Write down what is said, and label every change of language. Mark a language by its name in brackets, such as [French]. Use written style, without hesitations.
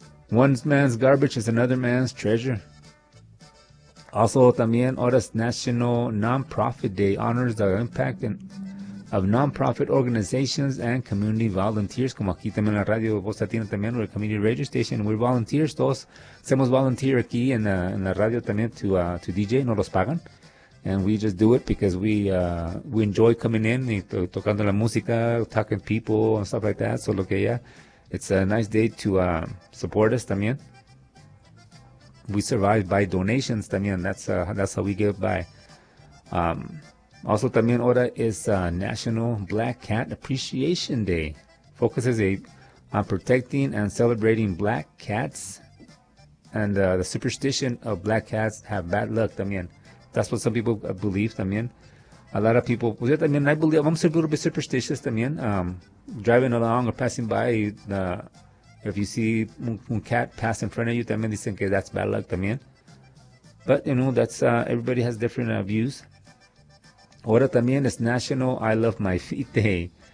[English] One man's garbage is another man's treasure. Also, [Spanish] también, ahora es [English] National Nonprofit Day. Honors the impact of nonprofit organizations and community volunteers. [Spanish] Como aquí también la radio Voz Latina también, [English] or community radio station. We're volunteers. [Spanish] Todos somos volunteer aquí en la radio también [English] to DJ. [Spanish] No los pagan. [English] And we just do it because we enjoy coming in [Spanish] y tocando la música, [English] talking to people and stuff like that. So, [Spanish] lo que ya. [English] It's a nice day to support us [Spanish] también. [English] We survive by donations [Spanish] también. [English] That's how we give by. Also [Spanish] también ahora es [English] National Black Cat Appreciation Day. Focuses on protecting and celebrating black cats. And the superstition of black cats have bad luck [Spanish] también. [English] That's what some people believe [Spanish] también. [English] A lot of people, [Spanish] pues yo también, [English] I believe, I'm a little bit superstitious también. Driving along or passing by, if you see [Spanish] un [English] cat pass in front of you, [Spanish] también dicen que [English] that's bad luck también. But, you know, that's everybody has different views. [Spanish] Ahora también es National I Love My Feet Day.